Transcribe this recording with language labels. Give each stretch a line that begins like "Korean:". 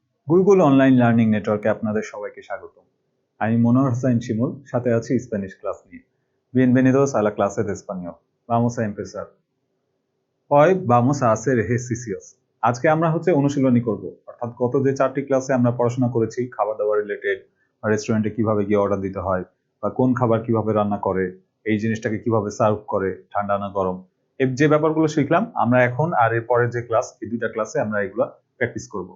Bangla: Gurukul online learning নেটওয়ার্কে আপনাদের সবাইকে স্বাগতম। আমি মনোয়ার হোসাইন শিমুল, সাথে আছি স্প্যানিশ ক্লাস নিয়ে।
Spanish: Bienvenidos a la clase de español. Vamos a empezar. Hoy vamos a hacer ejercicios.
Bangla: আজকে আমরা অনুশীলনী করব। অর্থাৎ গত যে 4টি ক্লাসে আমরা পড়াশোনা করেছি খাবার দাবার রিলেটেড, বা রেস্টুরেন্টে কিভাবে গিয়ে অর্ডার দিতে হয়, বা কোন খাবার কিভাবে রান্না করে, এই জিনিসটাকে কিভাবে সার্ভ করে, ঠান্ডা না গরম, এই যে ব্যাপারগুলো শিখলাম আমরা এখন, আর এর পরের যে ক্লাস, এই দুইটা ক্লাসে আমরা এগুলো প্র্যাকটিস করব।